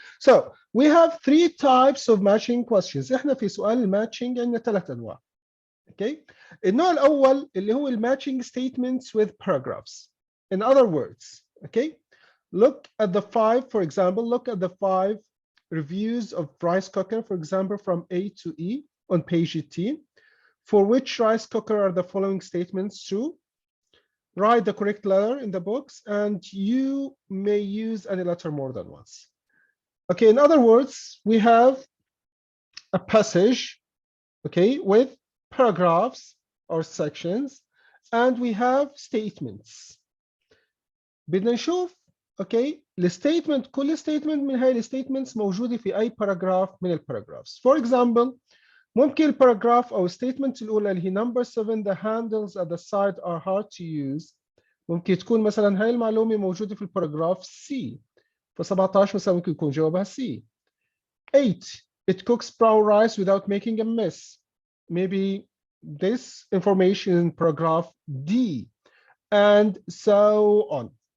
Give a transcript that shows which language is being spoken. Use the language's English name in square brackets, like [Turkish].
[English] So we have three types of matching questions. [Arabic] احنا في سؤال الماتشنج عندنا ثلاث انواع. [English] Okay. [Arabic] النوع الأول اللي هو [English] matching statements with paragraphs. In other words, okay, look at the five, for example, look at the five reviews of rice cooker, for example, from A to E on page 18. For which rice cooker are the following statements true? Write the correct letter in the box, and you may use any letter more than once. Okay, in other words, we have a passage, okay, with paragraphs or sections, and we have statements. [Arabic] بدنا نشوف اوكي الستيتمنت كل ستيتمنت من هاي الستيتمنتس موجوده في اي باراجراف من الباراجرافز. فور اكزامبل ممكن الباراجراف او الستيتمنت الاولى اللي هي نمبر 7 [English] the handles at the side are hard to use [Arabic] ممكن تكون مثلا هاي المعلومه موجوده في الباراجراف سي، ف 17 مثلا ممكن يكون جوابها سي. [English] 8 it cooks brown rice without making a mess. Maybe this information in paragraph D, and so on.